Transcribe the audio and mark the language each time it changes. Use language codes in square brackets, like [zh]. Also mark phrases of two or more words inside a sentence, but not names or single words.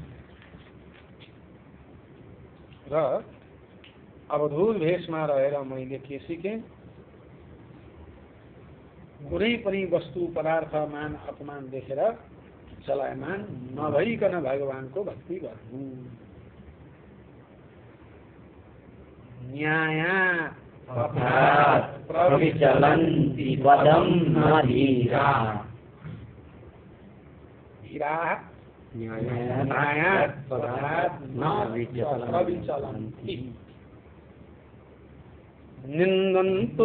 [ne] र अवधूत भेषमा रहेर मैले के सिकेँ, कुनै पनि वस्तु पदार्थ मान अपमान देखेर चलायमान नभइकन भगवानको भक्ति गर्नु। [sa] न्याया प्रविचलन्ति पदं न धीरा, धीरा न्यायात् पदात् न प्रविचलन्ति निन्दन्तु